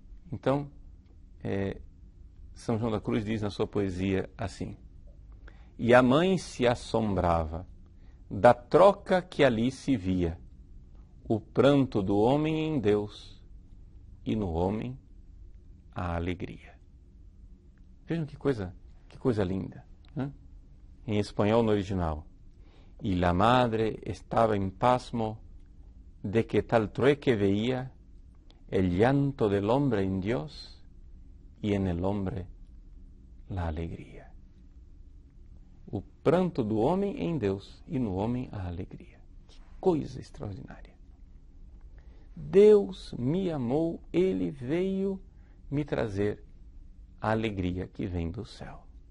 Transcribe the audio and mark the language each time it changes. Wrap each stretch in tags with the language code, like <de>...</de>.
<pt>Então, São João da Cruz diz na sua poesia assim: e a mãe se assombrava da troca que ali se via, o pranto do homem em Deus e no homem a alegria. Vejam que coisa linda, né? Em espanhol, no original.</pt> <es>Y la madre estaba en pasmo de que tal trueque veía el llanto del hombre en Dios y en el hombre la alegria.</es> <pt>O pranto do homem em Deus e no homem a alegria. Que coisa extraordinária. Deus me amou, Ele veio me trazer a alegria que vem do céu.</pt>